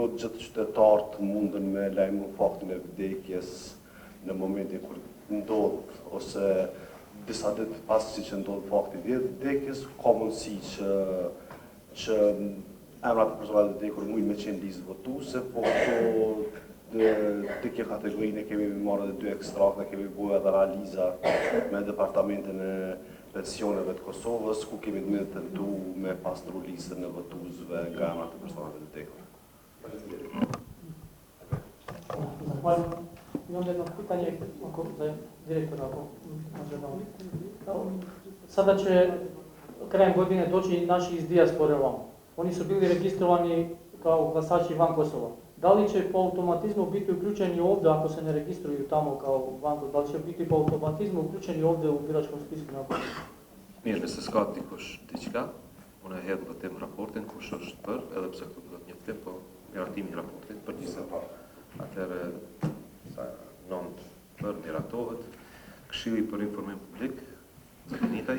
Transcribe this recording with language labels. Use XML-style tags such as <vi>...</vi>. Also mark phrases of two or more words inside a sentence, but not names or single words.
<sq>gjithë qytetarët mundën me lajmu faktin e vdekjes në momentin kur ndodh, ose disa ditë pas që ndodh fakti i vdekjes, ka mundësi që emrat e personave të vdekur mujnë me qenë listë votuese, po të kjo kategorinë kemi marrë edhe 2 ekstrakte, kemi bërë edhe analiza me departamentin e pensioneve të Kosovës, ku kemi të tentu me pastru listën e votuesve nga emrat e personave të vdekur.</sq> <sr>Imam jedno pitanje za direktora Mađarske. Sada će krajem godine doći naši iz dijaspore ovamo. Oni su bili registrovani kao glasači van Kosova. Da li će po automatizmu biti uključeni ovdje ako se ne registruju tamo kao van Kosova? Da li će biti po automatizmu uključeni ovdje u biračkom spisku na Kosovo?</sr> <sq>Mirë, nëse s'ka dikush diçka, unë e hedh vëtim raportin kush është për, edhe pse këtu duhet një vëtim, po miratimi i raportit për gjithë. Atëherë sa 9 për miratohet. Këshilli për informim publik, Zakinitaj.</sq>